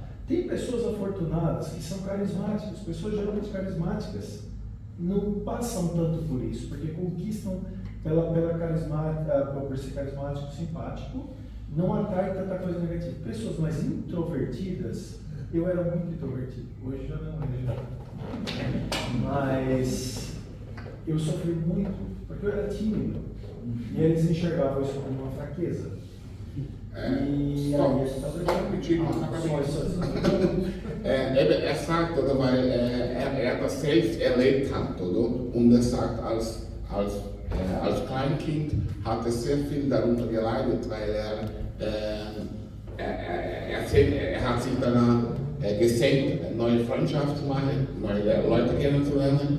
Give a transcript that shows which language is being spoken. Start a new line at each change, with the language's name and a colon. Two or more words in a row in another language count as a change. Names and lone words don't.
Portuguese: Tem pessoas afortunadas que são carismáticas, pessoas geralmente carismáticas não passam tanto por isso, porque conquistam por ser carismático, simpático, não atrai tanta coisa negativa. Pessoas mais introvertidas Eu era muito introvertido, hoje já não, hoje já. Mas eu sofri muito, porque eu era tímido. E eles enxergavam isso como uma fraqueza. E aí eles
German: er sagt, oder, weil er das selbst erlebt hat, oder? Und er sagt, als Kleinkind hat er sehr viel darunter geleidet, weil er hat sich daran gesehnt, neue Freundschaften zu machen, neue Leute kennenzulernen.